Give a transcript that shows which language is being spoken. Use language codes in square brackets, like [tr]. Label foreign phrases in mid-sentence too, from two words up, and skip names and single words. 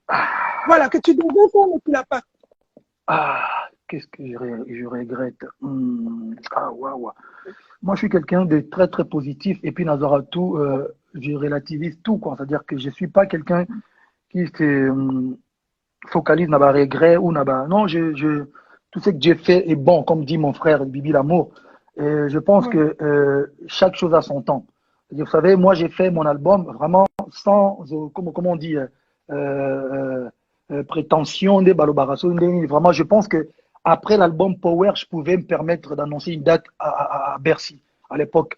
[fr] Voilà, que tu devrais faire mais tu l'as pas fait. Qu'est-ce que je regrette? Waouh. Moi, je suis quelqu'un de très, très positif. Et puis, Nazara, tout, je relativise tout, quoi. C'est-à-dire que je suis pas quelqu'un qui focalise [ln] na ba [fr] regret ou [ln] na ba [fr] non tout ce que j'ai fait est bon comme dit mon frère Bibi Lamour. Et je pense que chaque chose a son temps. Vous savez, moi j'ai fait mon album vraiment sans comment on dit prétention des balobarasso. Vraiment, je pense que après l'album Power, je pouvais me permettre d'annoncer une date à Bercy à l'époque.